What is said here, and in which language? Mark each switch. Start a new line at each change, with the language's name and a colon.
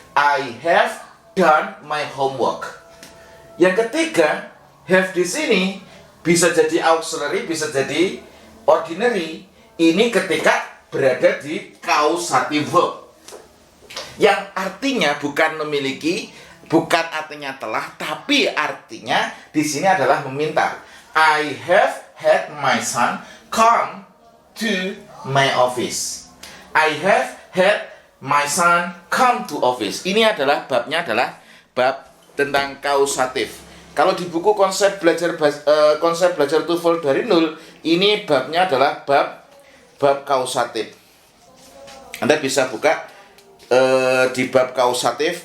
English: I have done my homework.
Indonesian: Yang ketiga, have di sini bisa jadi auxiliary, bisa jadi ordinary. Ini ketika berada di causative verb. Yang artinya bukan memiliki, bukan artinya telah, tapi artinya di sini adalah meminta.
English: I have had my son come to my office. I have had my son come to office.
Indonesian: Ini adalah babnya adalah bab tentang kausatif. Kalau di buku konsep belajar TOEFL dari nol, ini babnya adalah bab kausatif. Anda bisa buka di bab kausatif.